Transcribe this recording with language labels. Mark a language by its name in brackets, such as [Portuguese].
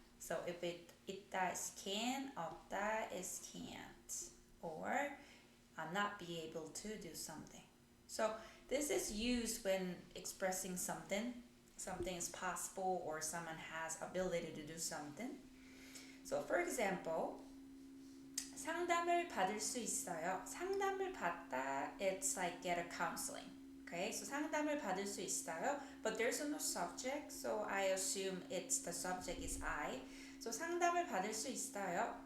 [English] So if 있다 is can, 없다 is can't, or not be able to do something. So this is used when expressing something is possible or someone has ability to do something. So for example, 상담을 받을 수 있어요. 상담을 받다, it's like get a counseling. Okay, so 상담을 받을 수 있어요, but there's no subject, so I assume the subject is I. [Korean] So 상담을 받을 수 있어요.